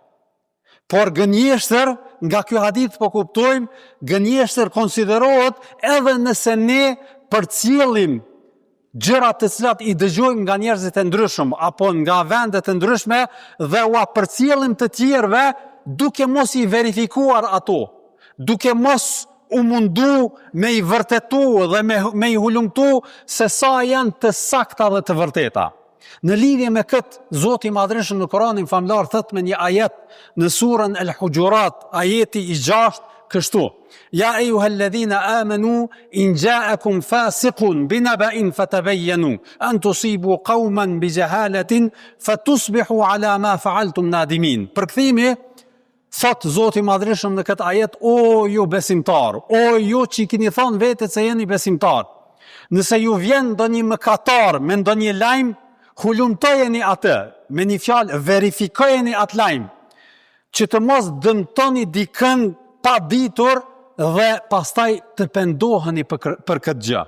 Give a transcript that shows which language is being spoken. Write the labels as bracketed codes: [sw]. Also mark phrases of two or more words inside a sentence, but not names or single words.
[sq] Por gënjeshtër, nga ky hadith po kuptojmë, gënjeshtër konsiderohet edhe nëse ne përcjellim gjërat të cilat I dëgjojmë nga njerëzit e ndryshëm apo nga vende të ndryshme dhe u përcjellim të tjerëve duke mos I verifikuar ato, duke mos u mundu me I vërtetu dhe me I hulumtu se sa janë të sakta dhe të vërteta. Në lidhje me këtë, Zoti I Madhërisëm në Kur'anin famlar thot me një ajet në surën El-Hujurat, ajeti I 6, kështu: [ar] "يا أيها الذين آمنوا إن جاءكم فاسق بنبإ فتبينوا أن تصيبوا قوما بجهالة فتصبحوا على ما فعلتم نادمين." [sq] Përkthimi thot Zoti I Madhërisëm në këtë ajet: "O ju besimtar, o ju që keni thënë vetë se jeni besimtar, nëse ju vjen ndonjë mëkatar me ndonjë lajm, hulumtojeni atë, me një fjalë verifikojeni atë lajm, që të mos dëmtoni dikën pa ditur dhe pastaj të pendoheni për këtë gjë."